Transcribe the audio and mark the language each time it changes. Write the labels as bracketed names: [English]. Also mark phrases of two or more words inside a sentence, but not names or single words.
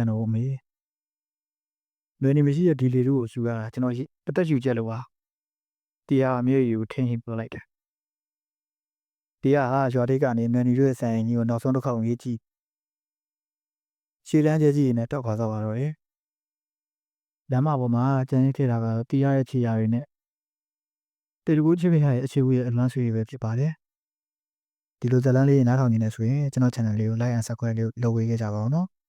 [Burmese] တော့ဘူးအမေနွယ်နီမရှိတဲ့ဒီလေတို့ကိုစုရတာကျွန်တော်အသက်ယူချက်လို့ပါတီဟာအမေကိုထင်းဟင်းပြောလိုက်တယ်တီဟာရွာတိတ်ကနေနွယ်နီတို့ရဲ့ဆိုင်ကြီးကိုနောက်ဆုံးတစ်ခေါက်ရေးကြည့်ရှေ့လမ်းကျကြီးနဲ့တောက်ခွာသွားပါတော့တယ်လမ်းမပေါ်မှာကျန်ရစ်ခဲ့တာကတီဟာရဲ့ခြေရာတွေနဲ့တေတကူချစ်မိရဲ့အခြေဝရဲ့အလွမ်းဆွေပဲဖြစ်ပါတယ်ဒီလိုဇာတ်လမ်းလေးနားထောင်နေနေဆိုရင်ကျွန်တော် channel လေးကို [English] like and subscribe [Burmese] လုပ်ဝေးခဲ့ကြပါဦးနော်